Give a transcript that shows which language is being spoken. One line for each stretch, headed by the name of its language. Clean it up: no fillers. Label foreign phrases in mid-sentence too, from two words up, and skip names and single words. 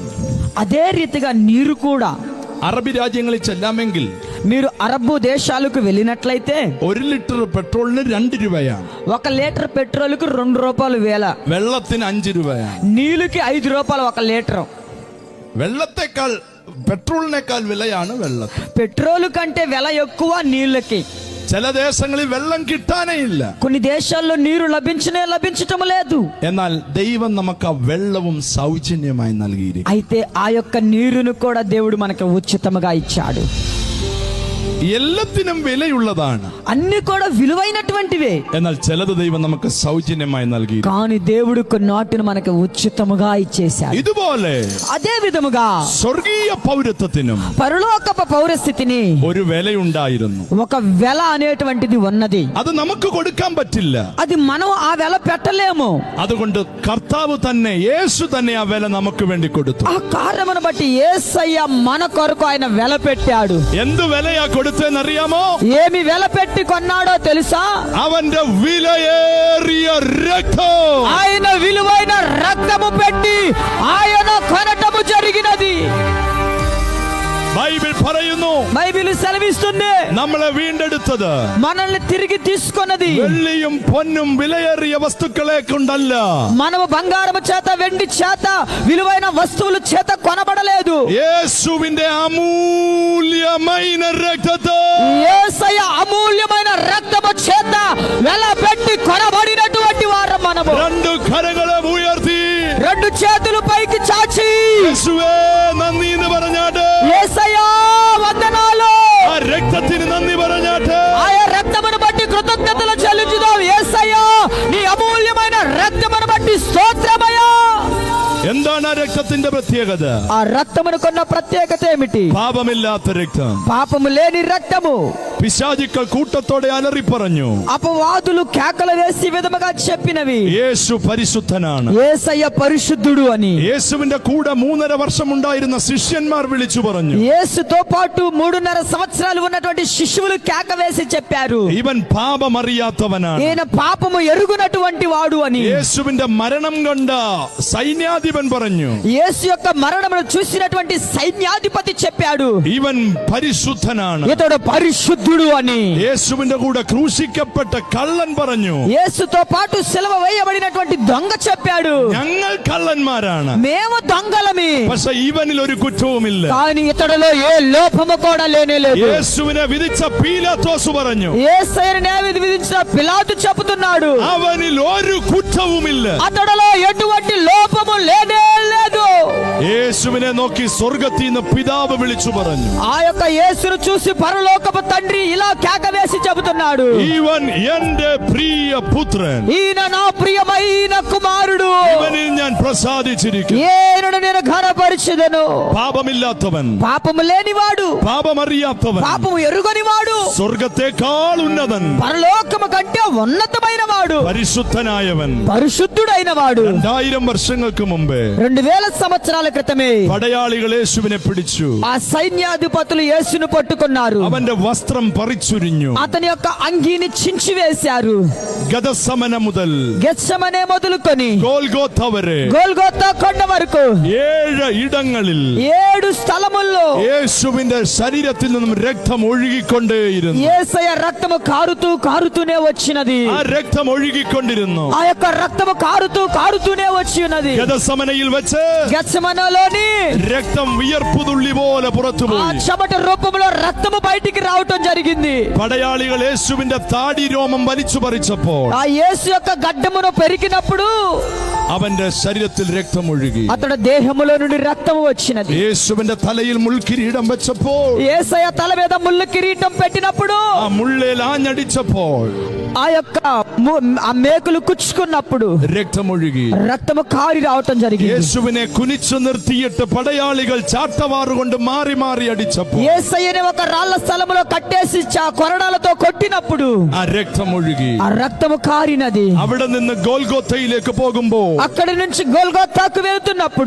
Telugu: అదే రీతిగా నీరు కూడా.
Malayalam: അറബി രാജ്യങ്ങളിൽ ചെല്ലാമെങ്കിൽ
Telugu: మీరు అరబ్బు దేశాలకు వెళ్ళినట్లయితే
Malayalam: 1 ലിറ്റർ പെട്രോളിന് 2 രൂപയാണ്.
Telugu: 1 లీటర్ పెట్రోల్కు 2 రూపాయలు వేల.
Malayalam: വെള്ളത്തിന് 5 രൂപയാണ്.
Telugu: నీళ్ళకి 5 రూపాయలు 1 లీటర్.
Malayalam: വെള്ളത്തെക്കാൾ പെട്രോളിനേക്കാൾ വിലയാണ് വെള്ളത്തിന്.
Telugu: పెట్రోల్ కంటే వెల ఎక్కువ నీళ్ళకి.
Malayalam: ചില ദേശങ്ങളിൽ വെള്ളം കിട്ടാനേ ഇല്ല.
Telugu: కొన్ని దేశాల్లో నీరు లభించటం లేదు.
Malayalam: എന്നാൽ ദൈവം നമുക്ക് ആ വെള്ളവും സൗജന്യമായി നൽകിയിരിക്കുന്നു.
Telugu: అయితే ఆ యొక్క నీరును కూడా దేవుడు మనకి ఉచితముగా ఇచ్చాడు.
Malayalam: എല്ലാത്തിനും വിലയുള്ളതാണ്.
Telugu: అన్ని కూడా విలువైనటువంటివే.
Malayalam: എന്നാൽ ചിലത് ദൈവം നമുക്ക് സൗജന്യമായി നൽകി.
Telugu: కానీ దేవుడు కొన్నిటిని మనకి ఉచితముగా ఇచ్చేశాడు.
Malayalam: ഇതുപോലെ
Telugu: అదే విధముగా
Malayalam: സ്വർഗീയ പൗരത്വത്തിനും
Telugu: పరలోకపు పౌరస్థితిని
Malayalam: ഒരു വിലയുണ്ടായിരുന്നു.
Telugu: ఒక వెల అనేటువంటిది ఉన్నది.
Malayalam: അത് നമുക്ക് കൊടുക്കാൻ പറ്റില്ല.
Telugu: అది మనం ఆ వెల పెట్టలేము.
Malayalam: അതുകൊണ്ട് കർത്താവ് തന്നെ, യേശു തന്നെ ആ വില നമുക്ക് വേണ്ടി കൊടുത്തു.
Telugu: ఆ కారణమును బట్టి యేసయ్య మన కొరకు ఆయన వెల పెట్టాడు.
Malayalam: എന്ത് വിലയാ കൊടുത്തെന്നറിയാമോ?
Telugu: ఏమి వెల పెట్టి కొన్నాడో తెలుసా?
Malayalam: അവന്റെ വിലയേറിയ രക്തം.
Telugu: ఆయన విలువైన రక్తము పెట్టి ఆయన కొనటము జరిగినది.
Malayalam: ബൈബിൾ പറയുന്നു,
Telugu: బైబిల్ సెలవిస్తుంది,
Malayalam: നമ്മളെ വീണ്ടെടുത്തത്
Telugu: మనల్ని తిరిగి తీసుకొన్నది
Malayalam: വെള്ളിയും പൊന്നും വിലയേറിയ വസ്തുക്കളെ കൊണ്ടല്ല.
Telugu: మనము బంగారము చేత, వెండి చేత, విలువైన వస్తువుల చేత కొనబడలేదు.
Malayalam: യേശുവിന്റെ അമൂല്യమైన രക്തത്തെ,
Telugu: యేసయ్య అమూల్యమైన రక్తము చేత వెల పెట్టి కొనబడినటువంటి వారం మనము.
Malayalam: 2 കരങ്ങളെ ഉയർത്തി
Telugu: 2 చేతులు పైకి చాచి
Malayalam: യേശുവേ നന്ദി എന്ന് പറഞ്ഞാട്ട്,
Telugu: యేసయ్య వందనాలు,
Malayalam: ആ രക്തത്തിന് നന്ദി പറഞ്ഞാട്ട്,
Telugu: ఆయా రక్తమును బట్టి కృతజ్ఞతలు చెల్లించుదాం. యేసయ్య నీ అమూల్యమైన రక్తమును బట్టి స్తోత్రమయ్యా.
Malayalam: എന്താണ് ആ രക്തത്തിന്റെ പ്രത്യേകത?
Telugu: ఆ రక్తమునకున్న ప్రత్యేకత ఏమిటి?
Malayalam: പാപമില്ലാത്ത രക്തം.
Telugu: పాపము లేని రక్తము.
Malayalam: പിശാചുക്കൾ കൂട്ടത്തോടെ അലറി പറഞ്ഞു,
Telugu: అపవాదులు కేకలు వేసి ఈ విధముగా చెప్పినవి,
Malayalam: യേശു പരിശുദ്ധനാണ്.
Telugu: యేసయ్య పరిశుద్ధుడు అని.
Malayalam: യേശുവിന്റെ കൂടെ 3.5 വർഷം ഉണ്ടായിരുന്ന ശിഷ്യന്മാർ വിളിച്ചു പറഞ്ഞു,
Telugu: యేసుతో పాటు 3.5 సంవత్సరాలు ఉన్నటువంటి శిష్యులు కేక వేసి చెప్పారు,
Malayalam: ഇവൻ പാപമറിയാത്തവനാണ്.
Telugu: ఈయన పాపము ఎరుగునటువంటి వాడు అని.
Malayalam: യേശുവിന്റെ മരണം കണ്ട സൈന്യാധിപൻ പറഞ്ഞു,
Telugu: యేసు యొక్క మరణమును చూసినటువంటి సైన్యాధిపతి చెప్పాడు,
Malayalam: ഇവൻ പരിശുദ്ധനാണ്.
Telugu: ఇతడు పరిశుద్ధుడు అని.
Malayalam: യേശുവിന്റെ കൂടെ ക്രൂശിക്കപ്പെട്ട കള്ളൻ പറഞ്ഞു,
Telugu: యేసుతో పాటు సిలువ వేయబడినటువంటి దొంగ చెప్పాడు,
Malayalam: ഞങ്ങൾ കള്ളന്മാരാണ്,
Telugu: మేము దొంగలమి,
Malayalam: പക്ഷെ ഇവനിൽ ഒരു കുറ്റവുമില്ല.
Telugu: కానీ ఇతడులో ఏ లోపము కూడా లేనేలేదు.
Malayalam: യേശുവിനെ വിധിച്ച പീലാത്തോസ് പറഞ്ഞു,
Telugu: యేసయ్యను న్యాయవిధి విధించిన పిలాతు చెబుతున్నాడు,
Malayalam: അവനിൽ ഒരു കുറ്റവുമില്ല.
Telugu: అతడులో ఎటువంటి లోపము లేనే లేదు.
Malayalam: യേശുവിനെ നോക്കി സ്വർഗത്തിൽ നിന്ന് പിതാവ് വിളിച്ചു പറഞ്ഞു,
Telugu: ఆ యొక్క యేసును చూసి పరలోకపు తండ్రి ఇలా కేక వేసి చెబుతున్నాడు,
Malayalam: ഇവൻ എന്റെ പ്രിയ പുത്രൻ,
Telugu: ఈయన నా ప్రియమైన కుమారుడు,
Malayalam: ഇവനിൽ ഞാൻ പ്രസാദിച്ചിരിക്കുന്നു.
Telugu: ఈయనను నేను ఘనపరిచెదను.
Malayalam: പാപമില്ലാത്തവൻ,
Telugu: పాపము లేనివాడు,
Malayalam: പാപമറിയാത്തവൻ,
Telugu: పాపము ఎరుగనివాడు,
Malayalam: സ്വർഗത്തെക്കാൾ ഉന്നതൻ,
Telugu: పరలోకము కంటే ఉన్నతమైన వాడు,
Malayalam: പരിശുദ്ധനായവൻ.
Telugu: పరిశుద్ధుడైన వాడు.
Malayalam: 2000 വർഷങ്ങൾക്ക് മുമ്പേ
Telugu: 2000 సంవత్సరాల క్రితమే
Malayalam: പടയാളികൾ യേശുവിനെ പിടിച്ചു.
Telugu: ఆ సైన్యాధిపతులు యేసును పట్టుకున్నారు.
Malayalam: അവന്റെ വസ്ത്രം പറിച്ചുരിഞ്ഞു.
Telugu: అతని యొక్క అంగీని చించివేశారు.
Malayalam: ഗതസമന മുതൽ
Telugu: గెత్సెమనే మొదలుకొని
Malayalam: ഗോൽഗോഥ വരെ
Telugu: గోల్గోతా కొండ వరకు
Malayalam: 7 ഇടങ്ങളിൽ
Telugu: 7 స్థలముల్లో
Malayalam: യേശുവിന്റെ ശരീരത്തിൽ നിന്നും രക്തം ഒഴുകിക്കൊണ്ടേയിരുന്നു.
Telugu: యేసయ్య రక్తము కారుతూనే వచ్చినది.
Malayalam: ആ രക്തം ഒഴുകിക്കൊണ്ടിരുന്നു.
Telugu: ఆ యొక్క రక్తము కారుతూనే వచ్చి ఉన్నది.
Malayalam: ഗതസമനയിൽ വെച്ച്
Telugu: గెత్సెమనేలోని
Malayalam: രക്തം വിയർപ്പുതുള്ളി പോലെ
Telugu: ఆ
Malayalam: പുറത്തുപോയി.
Telugu: చెమట రూపంలో రక్తము బయటికి రావటం జరిగింది.
Malayalam: പടയാളികൾ യേശുവിന്റെ താടി രോമം വലിച്ചു പറിച്ചപ്പോൾ
Telugu: ఆ యేసు యొక్క గడ్డమును పెరిగినప్పుడు
Malayalam: അവന്റെ ശരീരത്തിൽ രക്തം ഒഴുകി.
Telugu: అతడు దేహములో నుండి రక్తము వచ్చినది.
Malayalam: യേശുവിന്റെ തലയിൽ മുൾക്കിരീടം വെച്ചപ്പോൾ
Telugu: యేసయ్య తల మీద ముళ్ళు కిరీటం పెట్టినప్పుడు
Malayalam: ആ മുള്ളിൽ ആഞ്ഞടിച്ചപ്പോൾ
Telugu: ఆ యొక్క ఆ మేకులు కుచ్చుకున్నప్పుడు
Malayalam: രക്തം ഒഴുകി.
Telugu: రక్తము కారి రావటం జరిగింది.
Malayalam: യേശുവിനെ കുനിച്ചു നിർത്തിയിട്ട് പടയാളികൾ ചാട്ടവാറുകൊണ്ട് മാറി മാറി അടിച്ചപ്പോൾ
Telugu: యేసయ్యని ఒక రాళ్ల స్థలములో కట్టేసి కొరడాలతో కొట్టినప్పుడు
Malayalam: ആ രക്തം ഒഴുകി.
Telugu: ఆ రక్తము కారినది.
Malayalam: അവിടെ നിന്ന് ഗോൽഗോഥയിലേക്ക് പോകുമ്പോൾ
Telugu: అక్కడి నుంచి గోల్గోతాకు వెళ్తున్నప్పుడు